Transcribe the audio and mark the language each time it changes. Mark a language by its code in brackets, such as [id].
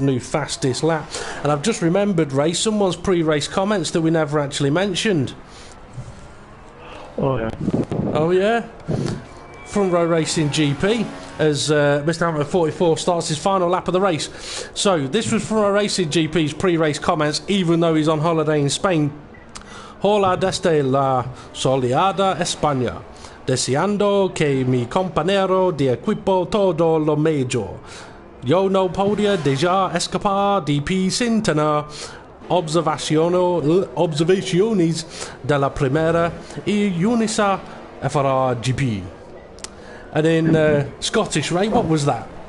[en] And I've just remembered, Ray, someone's pre-race comments that we never actually mentioned. Oh yeah? Front Row Racing GP, as Mr. Hamilton 44 starts his final lap of the race. So this was Front Row Racing GP's pre-race comments, even though he's on holiday in Spain. [es] Hola desde la soleada España, deseando que mi compañero de equipo todo lo mejor. Yo no podía dejar escapar de pi sin tener observaciones de la primera y única FRGP. [en] And in Scottish, Ray, what was that?